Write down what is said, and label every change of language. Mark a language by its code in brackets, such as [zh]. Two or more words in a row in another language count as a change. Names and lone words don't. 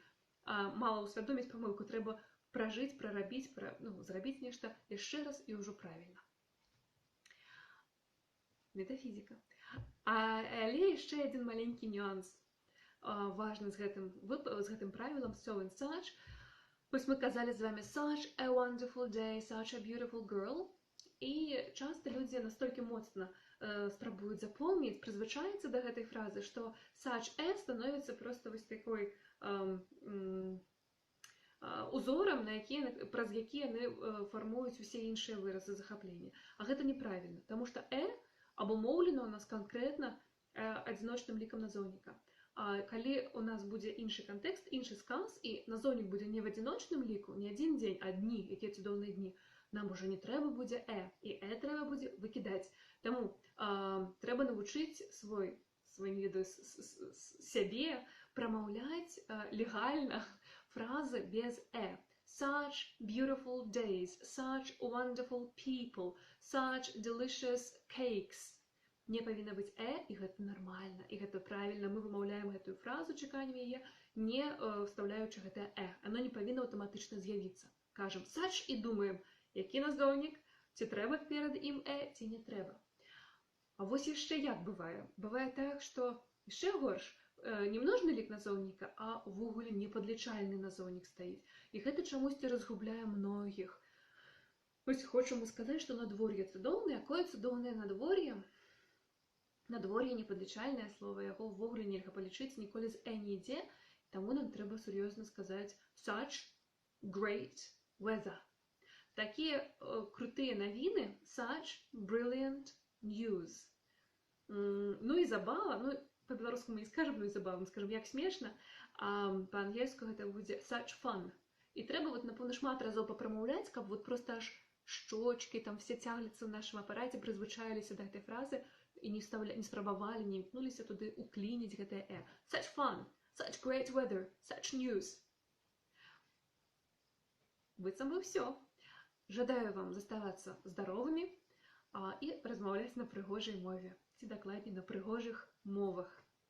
[be] Мала ўсвядоміць памылку, трэба пражыць, прарабіць, зрабіць нешта яшчэ раз і ўжо правільна. Метафізіка. Але яшчэ адзін маленькі нюанс важны з гэтым правілам [en] «so» and «such». [be] Вось мы казалі з вами [en] «such a wonderful day», «such a beautiful girl». [be] І часта людзі настолькі моцна спрабуюць запомніць, прызвычаіцца да гэтай фразы, што [en] «such a» [be] становіцца проста вось такой узорам, праз які яны фармуюць усе іншыя выразы захаплення. А гэта неправільна, таму што абумоўлена у нас канкрэтна адзіночным лікам назоўніка. Калі у нас будзе іншы кантэкст, іншы сказ, і назоўнік будзе не в адзіночным ліку, не адзін дзень, а дні, якія цудоўныя дні, нам ужо не трэба будзе і трэба будзе выкідаць. Таму трэба навучыць сябе прамаўляць легальна фразы без [en] Such beautiful days, such wonderful people, such delicious cakes. [be] Не павінна быць і гэта нармальна, і гэта правільна. Мы вымаўляем гэтую фразу, чаканнем яе, не вставляючы гэтае Оно не павінна аўтаматычна з'явіцца. Кажам such і думаем, які назоўнік, ці трэба перад ім ці не трэба. А вось яшчэ як бывае? Бывае так, што яшчэ горш, не множны лік назоўніка, а ўвогуле непадлічальны назоўнік стаіць. І гэта чамусьці разгубляе многіх. Вось хочам сказаць, што надвор'е цудоўнае. Якое цудоўнае надвор'е? Надвор'е непадлічальнае слова, яго ўвогуле нельга палічыць, ніколі з не ідзе, таму нам трэба сур'ёзна сказаць [en] such great weather. [be] Такія крутыя навіны, [en] such brilliant news. [be] Ну і забава, по-беларуску мы не скажем, і забава, мы скажем, як смешна, а па-ангельску гэта будзе [en] such fun. [be] І трэба напэўна шмат разоў папрамаўляць, каб проста аж шчочкі там все цягнуцца ў нашым апараце, прызвычаіліся да гэтай фразы і не спрабавалі, не імкнуліся туды уклініць гэтае [en] Such fun, such great weather, such news. [be] Быццам бы ўсё. Жадаю вам заставацца здаровымі і размаўляць на прыгожай мове, ці дакладней на прыгожых мовах.